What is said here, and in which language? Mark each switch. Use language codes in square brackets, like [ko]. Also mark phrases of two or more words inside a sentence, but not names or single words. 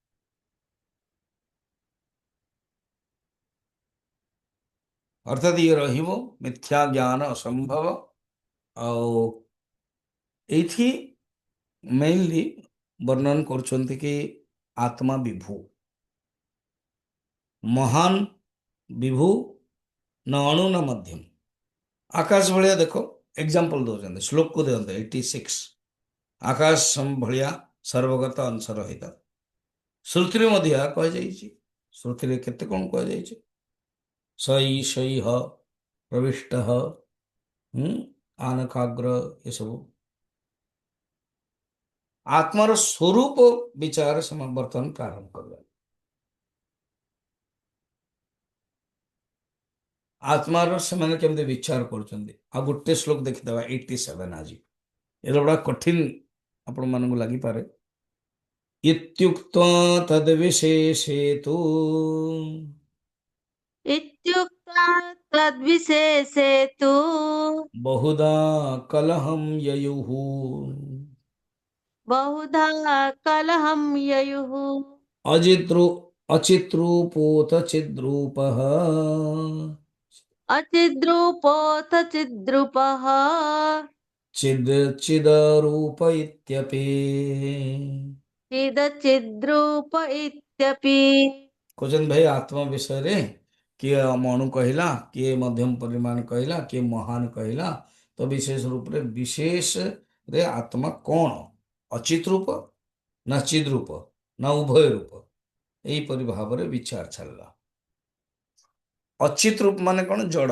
[or] ଅର୍ଥାତ୍ ଇଏ ରହିବ ମିଥ୍ୟା ଜ୍ଞାନ ଅସମ୍ଭବ। ଆଉ ଏଇଠି ମେନଲି ବର୍ଣ୍ଣନ କରୁଛନ୍ତି କି ଆତ୍ମା ବିଭୁ, ମହାନ ବିଭୁ, [sa] न अणु न मध्यम। [or] आकाश भଳିଆ ଦେଖ, ଏକ୍ସାମ୍ପଲ ଦଉଛନ୍ତି, ଶ୍ଲୋକକୁ ଦିଅନ୍ତି 86। ଆକାଶ ଭଳିଆ ସର୍ବଗତ ଅଂଶ ରହିତ। ଶ୍ରୁତିରେ ମଧ୍ୟ ଏହା କୁହାଯାଇଛି। ଶ୍ରୁତିରେ କେତେ କଣ କୁହାଯାଇଛି? [sa] ସୈ ହ ପ୍ରବିଷ୍ଟ ଆନକାଗ୍ର [or] ଏସବୁ ଆତ୍ମାର ସ୍ୱରୂପ ବିଚାର ସେମାନେ ବର୍ତ୍ତମାନ ପ୍ରାରମ୍ଭ କରିବେ। ଆତ୍ମାର ସେମାନେ କେମିତି ବିଚାର କରୁଛନ୍ତି। ଆଉ ଗୋଟେ ଶ୍ଲୋକ ଦେଖିଦେବା 87 ଆଜି। ଏଟା ବड़ा କଠିନ ଆପଣମାନଙ୍କୁ ଲାଗିପାରେ। [sa] ଇତ୍ୟୁକ୍ତ ତଦ୍ବିଶେଷେତୁ इत्युक्ता तद्विशेषे तु बहुधा कलहं ययुः बहुधा कलहं ययुः अजित्रु अचित्रूपोऽथ चिद्रूपः अचिद्रूपोऽथ चिद्रूपः चिद् चिदरूप इत्यपि। चिदचिद्रूप इत्यपि। [or] କହୁଛନ୍ତି ଭାଇ ଆତ୍ମା ବିଷୟରେ କିଏ ମଣୁ କହିଲା, କିଏ ମଧ୍ୟମ ପରିମାଣ କହିଲା, କିଏ ମହାନ କହିଲା। ତ ବିଶେଷ ରୂପରେ ବିଶେଷରେ ଆତ୍ମା କଣ? ଅଚିତ ରୂପ ନା ଚିଦ୍ ରୂପ ନା ଉଭୟ ରୂପ? ଏହିପରି ଭାବରେ ବିଚାର ଚାଲିଲା। ଅଚିତ ରୂପ ମାନେ କଣ? ଜଡ଼।